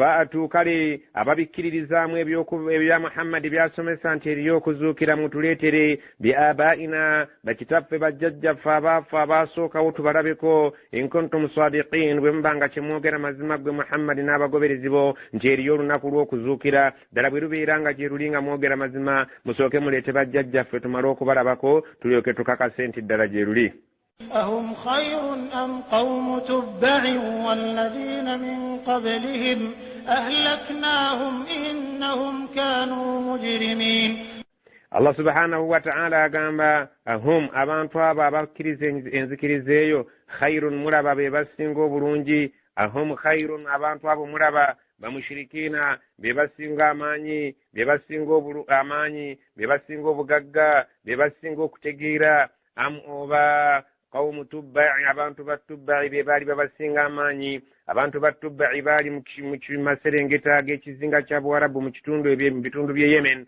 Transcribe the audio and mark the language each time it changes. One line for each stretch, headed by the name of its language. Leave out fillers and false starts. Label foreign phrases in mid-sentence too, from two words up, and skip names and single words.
Ganda: faatu kale ababikkiririzaamu ebya Muhammad byasomesa nti eriyo okuzuukira mutuleetere biabaina bakitaffe bajjajjaffe abaafu abaasookawo tubalabeko
Arabic: إن كنتم صادقين
Ganda: bwe mubanga kyemwogera mazima gwe Muhammad n'abagoberezi bo nti eriyo olunaku lw'okuzuukira ddala bwe lubeera nga gye luli nga mwogera mazima musooke muleete bajjajjaffe tumale okubalabako tulyoke tukakase nti ddala gye luli.
Arabic: أهم خير أم قوم تبع والذين من قبلهم أهلكناهم إنهم كانوا مجرمين. الله سبحانه وتعالى
Ganda: agamba ahum abantu abo abakkiriza enzikiriza eyo khairun mulaba be basinga obulungi
Arabic: أهم خير
Ganda: abantu abo mulaba bamushirikina be basinga amaanyi be basinga amaanyi be basinga obugagga be basinga okutegeera am oba
Arabic: قوم تبع
Ganda: abantu batubba'i be baali babasinga amaanyi abantu batubba'i baali mu maserengeta g'ekizinga kya Buwarabu mu bitundu bye Yemen.